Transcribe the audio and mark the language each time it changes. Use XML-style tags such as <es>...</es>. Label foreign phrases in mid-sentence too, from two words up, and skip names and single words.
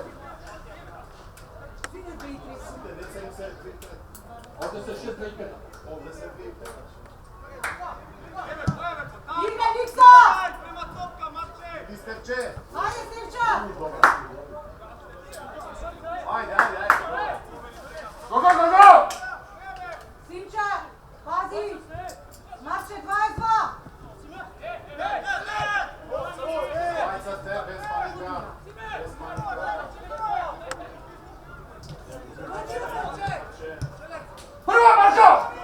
<hr>Sine, 2-3. Ovdje se 6-3-5. Igre, Niksa! Misterče! Ajde, Simča! Ajde, ajde, ajde!</hr> <en>Go, go, go, go!</en> <hr>Simča, pazi! Marče 22! Ajde sad te, bez panika! Bez panika! Prva, Marko!</hr>